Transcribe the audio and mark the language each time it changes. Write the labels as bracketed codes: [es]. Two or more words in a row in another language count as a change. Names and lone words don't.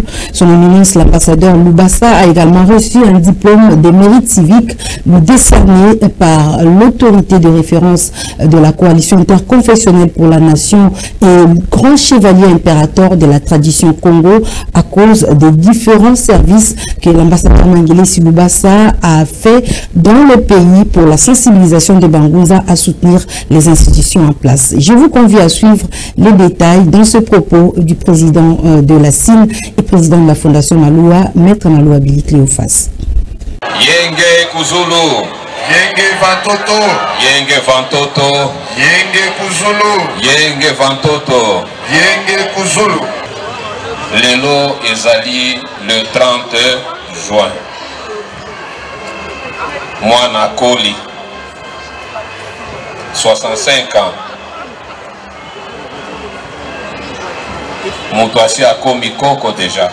[fr] Son éminence, l'ambassadeur Loubassa, a également reçu un diplôme de mérite civique décerné par l'autorité de référence de la coalition interconfessionnelle pour la nation et grand chevalier impérateur de la tradition Congo à cause des différents services que l'ambassadeur Mangele Loubassa a fait dans le pays pour la sensibilisation des Bangouza à soutenir les institutions en place. Je vous convie à suivre les détails dans ce propos du président de la CIN et président de la Fondation Maloua, Maître Maloua Billy Cléophas. [kg] Yenge Kuzulu. Yenge Vantoto. Yenge Vantoto. Yenge Kuzulu. Yenge Vantoto. Yenge Kuzulu. [ln] Lelo ezali le 30 juin. Mwana Koli, 65 ans. Moto asi akomi koko deja.